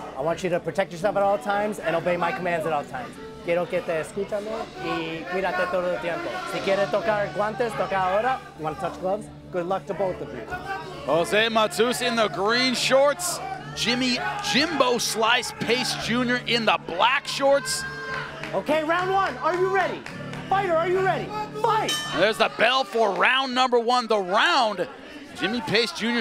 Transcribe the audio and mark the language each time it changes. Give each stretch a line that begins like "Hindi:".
English: I want you to protect yourself at all times and obey my commands at all times.
Spanish: Quiero que te escúchame y cuídate todo el tiempo. Si quieres tocar guantes, toca ahora.
English: You want to touch gloves? Good luck to both of you. Jose Matuz in the green shorts. Jimmie Jimbo Slice Pace Jr. in the black shorts. Okay, round 1. Are you ready? Fighter, are you ready? Fight! And there's the bell for round number 1. The round, Jimmie Pace Jr.